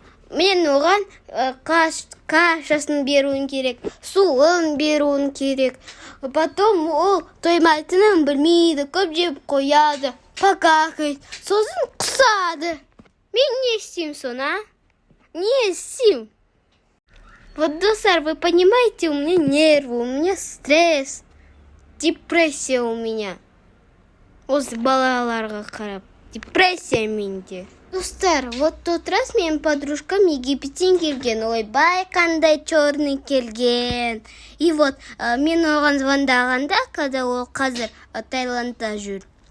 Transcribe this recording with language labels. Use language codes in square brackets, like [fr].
[kk] Мен оған кашасын беруін керек, суын беруін керек. Потом ол тоймайтынын білмейді, көп жеп қояды, покакает, сосын құсады. Мен не істеймін соны, а? Не істеймін. [ru] Вот, достар, вы понимаете, у меня нервы, у меня стресс, депрессия у меня. [kk] Осы балаларға қарап, депрессия менде. Достар, [ru] вот тот раз [kk] менің подружкам Египеттен келген, ойбай, қандай черный келген. И вот, мен оған звондағанда, когда ол қазір Таиландта жүр.